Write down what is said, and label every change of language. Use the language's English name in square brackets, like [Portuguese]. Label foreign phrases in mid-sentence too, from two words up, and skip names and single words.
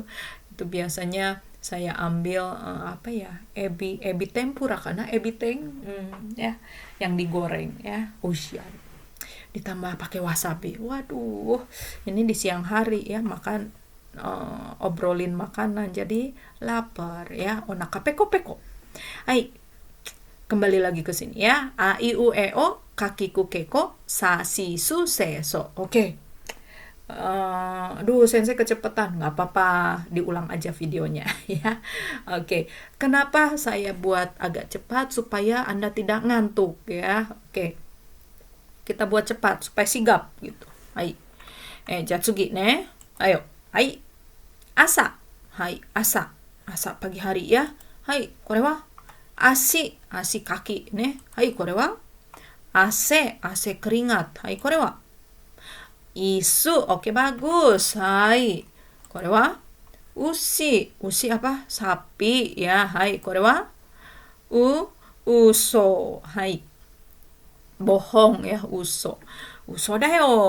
[Indonesian] Itu biasanya saya ambil apa ya, [Japanese] えび天ぷら, [Indonesian] karena ebi teng ya, yang digoreng ya, usian. Ditambah pakai wasabi. Waduh, ini di siang hari ya, makan obrolin makanan jadi lapar ya, [Japanese] おなかぺこぺこ. [Indonesian] Hai, kembali lagi ke sini ya. [Japanese] あ い う え お かきく けこ さ し す せ そ. [Indonesian] Oke. Aduh, sensei kecepatan. Nggak apa-apa, diulang aja videonya ya. Oke. Kenapa saya buat agak cepat supaya Anda tidak ngantuk ya. Oke. Kita buat cepat supaya sigap gitu. [Japanese] はい。じゃ次ね. Ayo. Hai. 朝。はい、朝。朝 [Indonesian] pagi hari ya. [Japanese] はい、これは足 kaki ね. はい、これは汗 keringat. はい、これは椅子. [Indonesian] Oke, bagus. [Japanese] はい、これは牛 apa? [Indonesian] Sapi ya. [Japanese] はい、これは嘘. [Indonesian] Hai, bohong ya, uso. [Japanese] 嘘だよ.